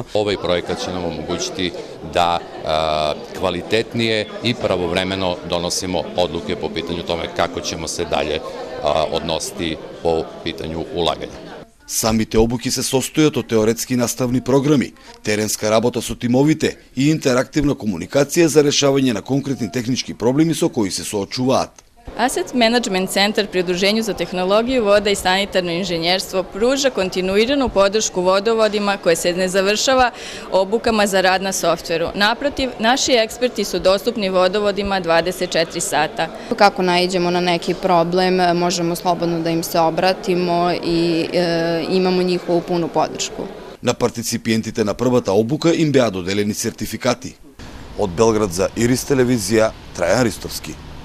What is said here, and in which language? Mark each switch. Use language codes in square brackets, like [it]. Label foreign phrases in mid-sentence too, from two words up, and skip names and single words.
[sr] Овој проекат ќе нам омогуćiti да квалитетније и правовремено доносимо одлуке по питању томе како ćemo се далje односити по питању улагања. [mk] Самите обуки се состојат од теоретски наставни програми, теренска работа со тимовите и интерактивна комуникација за решавање на конкретни технички проблеми со кои се соочуваат. [sr] Asset Management Centar pri Udruženju za tehnologiju voda i sanitarno inženjerstvo pruža kontinuiranu podršku vodovodima koje se ne završava obukama za rad na softveru. Naprotiv, naši eksperti su dostupni vodovodima 24 sata. Kako naiđemo na neki problem, možemo slobodno da im se obratimo i imamo njihovu punu podršku. [mk] На партиципиентите на првата обука им беа доделени сертификати. Од Белград за Ирис телевизија, Трајан Ристовски.